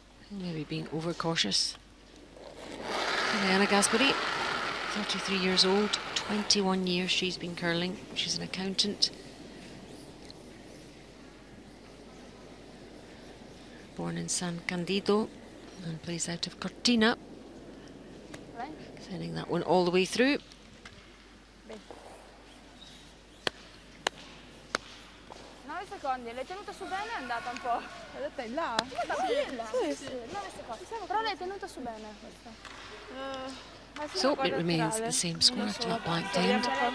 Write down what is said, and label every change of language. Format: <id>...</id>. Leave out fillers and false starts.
<en>Maybe being overcautious. Diana Gasperi, 33 years old, 21 years she's been curling. She's an accountant. Born in San Candido and plays out of Cortina. Sending that one all the way through.</en> <it>9 secondi, l'hai tenuta su bene, è andata un po'. L'hai detta in là? Sì. 9 secondi. Però l'hai tenuta su bene questa.</it> <en>So it remains the same score to that blanked end.</en>